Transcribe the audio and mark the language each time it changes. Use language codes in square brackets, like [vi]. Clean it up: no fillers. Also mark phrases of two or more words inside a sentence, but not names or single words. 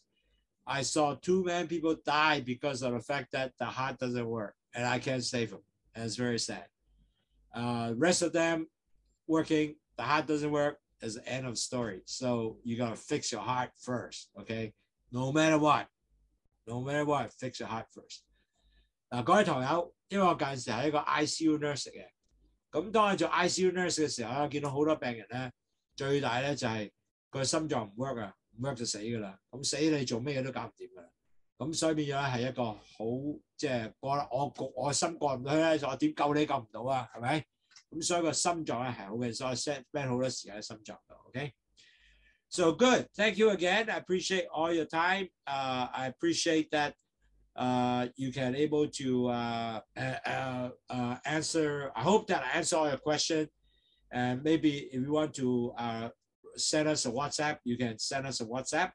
[en] I saw too many people die because of the fact that the heart doesn't work, and I can't save them. And it's very sad. Rest of them working, the heart doesn't work, is the end of story. So you gotta fix your heart first, okay? No matter what, fix your heart first. [yue] 嗱，各位堂友，因為我近時係一個 [en] ICU nurse [yue] 嚟嘅，咁當我做 [en] ICU nurse [yue] 嘅時候咧，見到好多病人咧，最大咧就係個心臟唔 work 啊，唔 work 就死㗎啦。咁死你做咩嘢都搞唔掂㗎啦。咁所以變咗係一個好即係我心過唔到去咧，我點救你救唔到啊？係咪？咁所以個心臟咧係好嘅，所以 spend 好多時間喺心臟度。OK。 [en] So good. Thank you again. I appreciate all your time. I appreciate that you can able to answer. I hope that I answer all your questions. And maybe if you want to send us a WhatsApp, you can send us a WhatsApp.